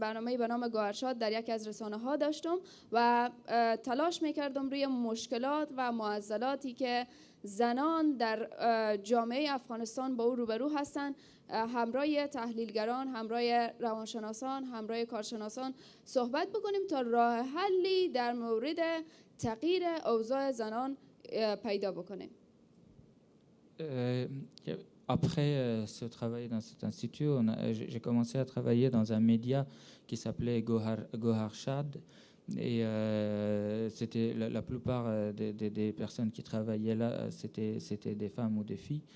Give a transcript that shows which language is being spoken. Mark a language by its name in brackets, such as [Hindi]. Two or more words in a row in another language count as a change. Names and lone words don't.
[Persian] برنامه به نام گوهرشاد در یکی از رسانه‌ها داشتم و تلاش می‌کردم روی مشکلات و معضلاتی که زنان در جامعه افغانستان با او روبرو هستند همراه تحلیلگران، همراه روانشناسان، همراه کارشناسان صحبت بکنیم تا راه حلی در مورد تغییر اوضاع زنان پیدا بکنیم. [French] Après ce travail dans cet institut, j'ai commencé à travailler dans un média qui s'appelait Goharshad. Et c'était la plupart des personnes qui travaillaient là, c'était des femmes ou des filles.